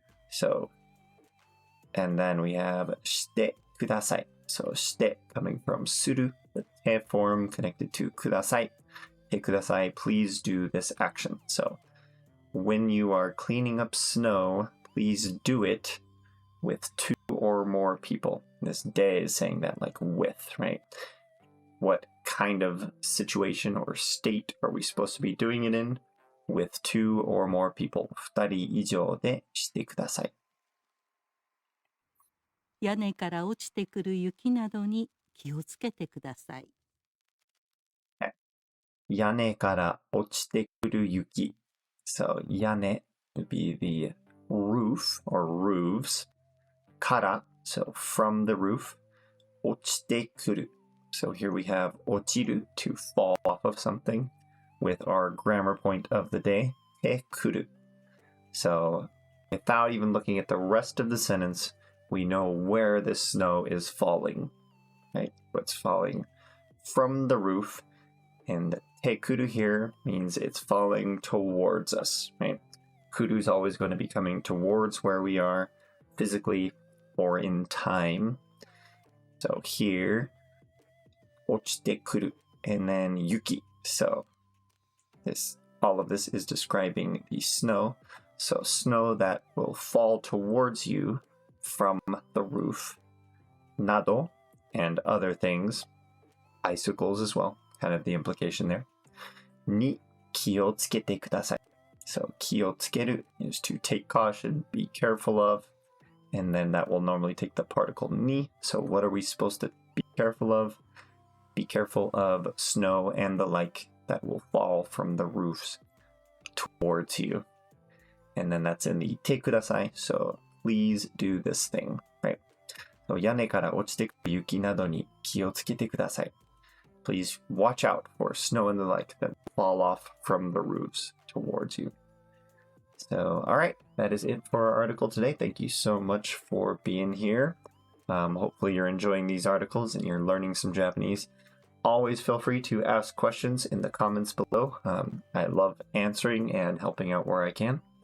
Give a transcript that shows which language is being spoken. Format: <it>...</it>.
<en>So, and then we have</en> <ja>してください</ja> <en>So して coming from する, the て form connected to ください Hey, ください please do this action. So when you are cleaning up snow, please do it with 2 or more people. This で is saying that like with, right? What kind of situation or state are we supposed to be doing it in? With 2 or more people.</en> <ja>2人以上でしてください屋根から落ちてくる雪などに気をつけてください。屋根から落ちてくる雪。</ja> <en>So, 屋根 would be the roof or roofs. から, so from the roof.</en> <ja>落ちてくる.</ja> <en>So here we have 落ちる to fall off of something with our grammar point of the day.</en> <ja>てくる.</ja> <en>So without even looking at the rest of the sentence, we know where this snow is falling. Right? It's falling from the roof. And てくる here means it's falling towards us. Right? Kuru is always going to be coming towards where we are physically or in time. So here,</en> <ja>落ちてくる</ja> <en>and then yuki. So all of this is describing the snow. So snow that will fall towards you from the roof. Nado and other things. Icicles as well. Kind of the implication there.</en> <ja>に気をつけてください.</ja> <en>So 気をつける is to take caution, be careful of. And then that will normally take the particle ni. So what are we supposed to be careful of? Be careful of snow and the like that will fall from the roofs towards you. And then that's in the</en> <ja>てください.</ja> <en>So please do this thing, right?</en> <ja>So 屋根から落ちてくる雪などに気をつけてください.</ja> <en>Please watch out for snow and the like that fall off from the roofs towards you. So, all right, that is it for our article today. Thank you so much for being here. Hopefully you're enjoying these articles and you're learning some Japanese. Always feel free to ask questions in the comments below. I love answering and helping out where I can.</en>